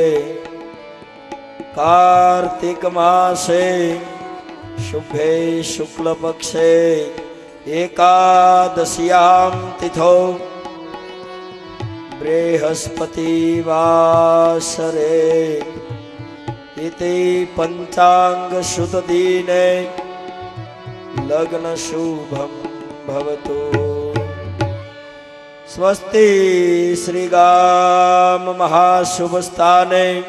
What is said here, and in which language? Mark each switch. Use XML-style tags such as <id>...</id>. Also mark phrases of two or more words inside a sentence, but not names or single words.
<sa>કાર્તિક માસે શુભે શુક્લ પક્ષે એકાદશ્યામ તિથો બૃહસ્પતિ વાસરે इति पंचांग शुद्ध दीने लग्न शुभम भवतु। स्वस्ति श्री गाम महाशुभ स्थाने</sa>